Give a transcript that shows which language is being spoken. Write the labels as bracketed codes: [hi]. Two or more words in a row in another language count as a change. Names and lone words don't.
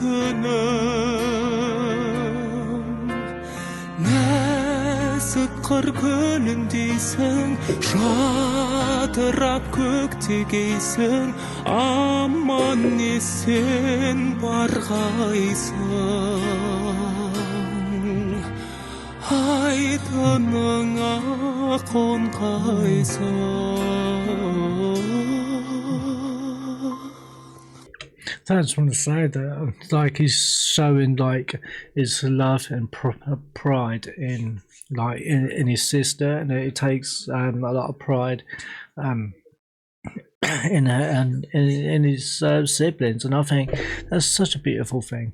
[kk] күнім Нәзік қыр гүліндейсің, жадырап көктегейсің, аман есен барғайсың, айдыныңа қонғайсың. [en] So I just want to say that like he's showing like his love and pride in in his sister, and it takes a lot of pride in her and in his siblings, and I think that's such a beautiful thing.